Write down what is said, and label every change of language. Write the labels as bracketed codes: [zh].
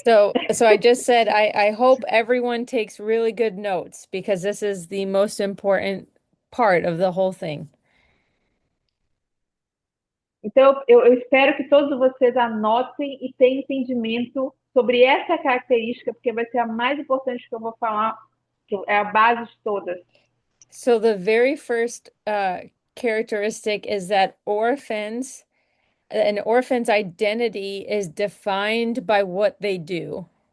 [en] So I just said I hope everyone takes really good notes because this is the most important part of the whole thing. [pt] Então, eu espero que todos vocês anotem e tenham entendimento sobre essa característica, porque vai ser a mais importante que eu vou falar, que é a base de todas. [en] So the very first characteristic is that an orphan's identity is defined by what they do.